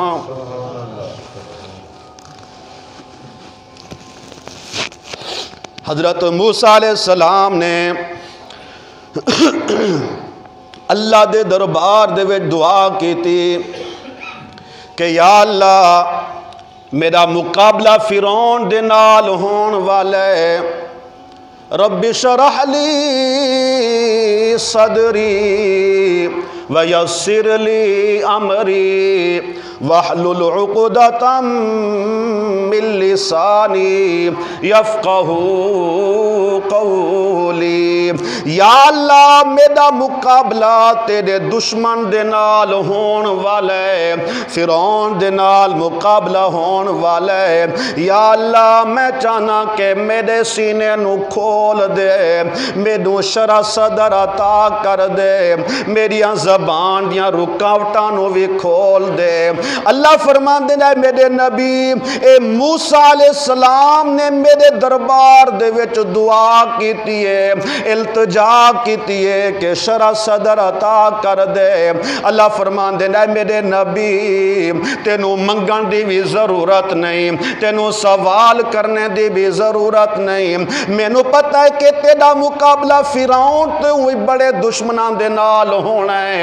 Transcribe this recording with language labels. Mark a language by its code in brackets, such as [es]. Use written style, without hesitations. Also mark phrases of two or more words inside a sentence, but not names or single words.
[pa] حضرت موسیٰ علیہ السلام نے اللہ دے دربار دے وچ دعا کی تھی کہ یا اللہ میرا مقابلہ فرعون دے نال ہون والا ہے، [ar] رب اشرح لی صدری ویسر لی امری واحلل عقدۃ من لسانی یفقہوا قولی۔ [pa] یا اللہ میرا مقابلہ تیرے دشمن دے نال ہون والا ہے، فرعون دے نال مقابلہ ہون والا ہے۔ یا اللہ میں چاہنا کہ میرے سینے نو کھول دے، میرے شرح صدر عطا کر دے، میری زبان دیاں رکاوٹاں نو بھی کھول دے۔ اللہ فرما دینا ہے میرے نبی اے موسیٰ [ar] علیہ السلام [pa] نے میرے دربار دے وچ دعا کیتی ہے، التجا کیتی ہے کہ شرح صدر عطا کر دے۔ اللہ فرما دینا ہے میرے نبی تینوں منگن دی بھی ضرورت نہیں، تینوں سوال کرنے دی بھی ضرورت نہیں، مینوں پتہ ہے کہ تیرا مقابلہ فرعون تے ہوئی بڑے دشمنان دے نال ہونا ہے۔